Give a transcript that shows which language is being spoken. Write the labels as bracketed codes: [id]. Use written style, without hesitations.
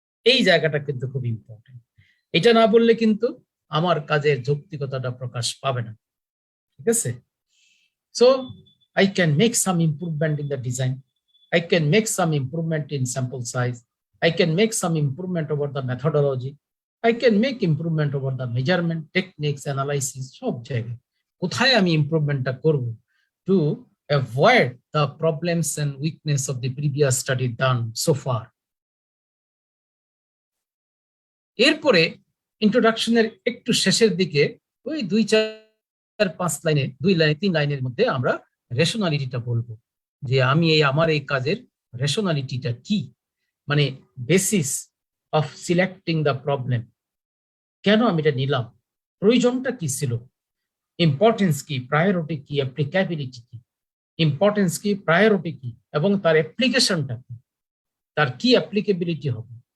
[bn] এই জায়গাটা কিন্তু খুব ইম্পর্টেন্ট। এটা না বললে কিন্তু আমার কাজের যৌক্তিকতাটা প্রকাশ পাবে না। ঠিক আছে, [en] so I can make some improvement in the design, I can make some improvement in sample size, I can make some improvement over the methodology, I can make improvement over the measurement techniques, analysis, [bn] সব জায়গায় কোথায় আমি ইমপ্রুভমেন্টটা করব [en] to avoid the problems and weakness of the previous study done so far. [bn] এরপরে ইন্ট্রোডাকশনের একটু শেষের দিকে ওই 2-4-5 লাইনে, 2-3 লাইনের মধ্যে আমরা রেশনালিটিটা বলবো, যে আমি আমার এই কাজের রেশনালিটিটা কি, মানে [en] basis of selecting the problem, [bn] কেন আমি এটা নিলাম, প্রয়োজনটা কি ছিল, ইম্পর্টেন্স কি, প্রায়োরিটি কি, অ্যাপ্লিকেবিলিটি কি, ইম্পর্টেন্স কি, প্রায়োরিটি কি, এবং তার অ্যাপ্লিকেশনটা কি, তার কি অ্যাপ্লিকেবিলিটি হবে,